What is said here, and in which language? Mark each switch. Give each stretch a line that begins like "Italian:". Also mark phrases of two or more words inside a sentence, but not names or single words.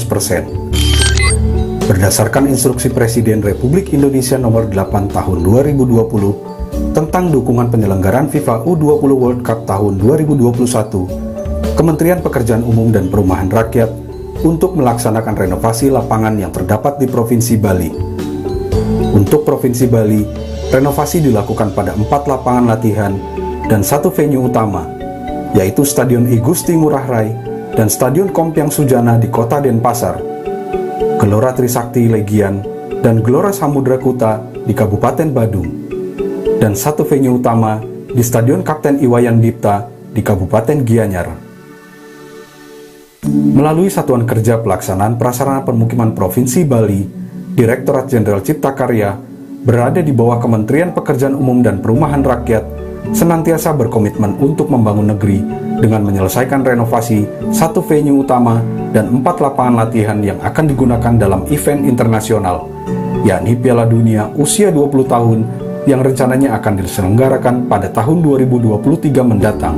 Indonesian: Berdasarkan instruksi Presiden Republik Indonesia nomor 8 tahun 2020 tentang dukungan penyelenggaraan FIFA U20 World Cup tahun 2021, Kementerian Pekerjaan Umum dan Perumahan Rakyat untuk melaksanakan renovasi lapangan yang terdapat di Provinsi Bali. Untuk Provinsi Bali, renovasi dilakukan pada 4 lapangan latihan dan 1 venue utama, yaitu Stadion I Gusti Ngurah Rai dan Stadion Kompiang Sujana di Kota Denpasar, Gelora Trisakti Legian dan Gelora Samudra Kuta di Kabupaten Badung, dan 1 venue utama di Stadion Kapten Iwayan Dipta di Kabupaten Gianyar. Melalui Satuan Kerja Pelaksanaan Prasarana Permukiman Provinsi Bali, Direktorat Jenderal Cipta Karya berada di bawah Kementerian Pekerjaan Umum dan Perumahan Rakyat senantiasa berkomitmen untuk membangun negeri dengan menyelesaikan renovasi 1 venue utama dan 4 lapangan latihan yang akan digunakan dalam event internasional, yakni Piala Dunia usia 20 tahun yang rencananya akan diselenggarakan pada tahun 2023 mendatang.